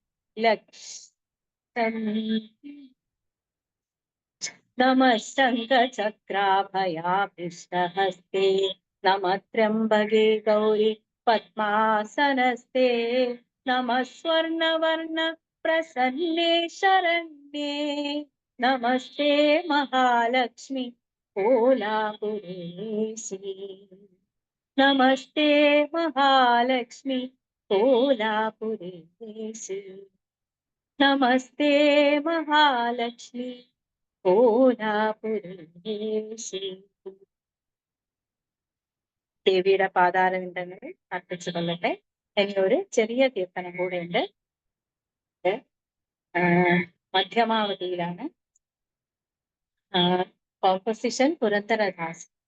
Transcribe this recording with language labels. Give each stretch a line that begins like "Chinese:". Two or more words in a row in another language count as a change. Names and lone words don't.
Sanskrit: लक्ष्यम्, नमः शङ्खचक्राभयाभीष्टहस्ते, नमः त्र्यम्बके गौरी पद्मासनस्ते, नमः स्वर्णवर्ण प्रसन्ने शरण्ये, नमस्ते महालक्ष्मी कोलापुरेशी। नमस्ते महालक्ष्मी कोलापुरेशी, नमस्ते महालक्ष्मी കോലാപുരേശി.
Malayalam: ദേവിയുടെ പാതാരവിന്ദങ്ങളിൽ അർപ്പിച്ചു കൊള്ളട്ടെ. എന്നൊരു ചെറിയ കീർത്തനം കൂടെ ഉണ്ട്. മധ്യമാവതിയിലാണ്. കോമ്പോസിഷൻ പുരന്ദരദാസ്.